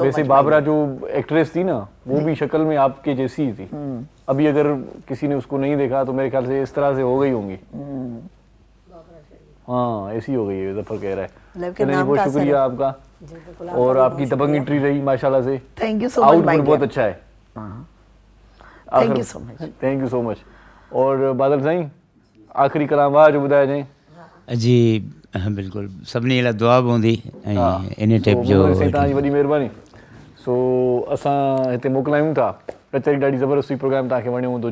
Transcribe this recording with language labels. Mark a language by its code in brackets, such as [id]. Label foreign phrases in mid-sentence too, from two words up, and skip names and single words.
[ur] ویسے بابرہ جو ایکٹریس تھی نا، وہ بھی شکل میں آپ کے جیسی ہی تھی. ابھی اگر کسی نے اس کو نہیں دیکھا تو میرے خیال سے اس طرح سے ہو گئی ہوں گی. ہاں، ایسی ہو گئی ہے، ظفر کہہ رہا ہے. چلیے، بہت شکریہ آپ کا، اور آپ کی دبنگ انٹری رہی ماشاءاللہ سے. [en] thank you so much. [ur] آؤٹ پٹ بہت اچھا ہے. [en] thank you so much. thank you so much. [ur] اور بادل سائیں، آخری کلام [sd] वाह जो ॿुधाए जाए [ur] جی. [sd] हाँ बिल्कुलु, सभिनी लाइ दुआ बि हूंदी ऐं इन टाइप जो। तव्हांजी वॾी महिरबानी। सो असां हिते मोकिलायूं था, कचहरी ॾाढी ज़बरदस्त प्रोग्राम तव्हांखे वणियो हूंदो।